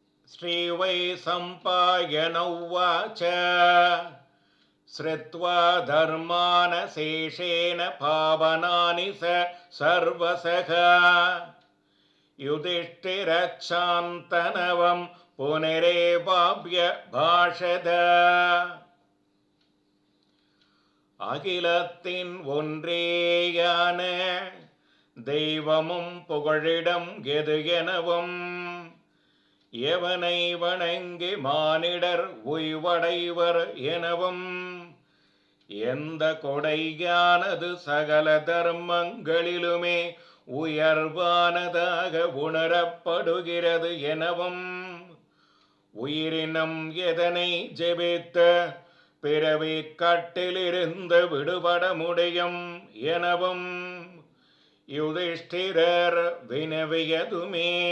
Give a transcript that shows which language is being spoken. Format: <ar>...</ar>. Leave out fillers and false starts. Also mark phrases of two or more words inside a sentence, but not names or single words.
<sa>श्रीवैशम्पायन उवाच श्रुत्वा धर्मानशेषेण पावनानि सर्वशः युधिष्ठिरच्छान्तनवं पुनरेवाभ्यभाषत அகிலத்தின்</sa> <ta>ஒன்றேயான தெய்வமும் புகழிடம் எது எனவும் எவனை வணங்கி மானிடர் உய்வடைவர் எனவும் எந்த கொடையானது சகல தர்மங்களிலுமே உயர்வானதாக உணரப்படுகிறது எனவும் உயிரினம் எதனை ஜெபித்த பிறவி கட்டிலிருந்து விடுபட முடியும் எனவும் யுதிஷ்டிரர் வினவியதுமே.</ta>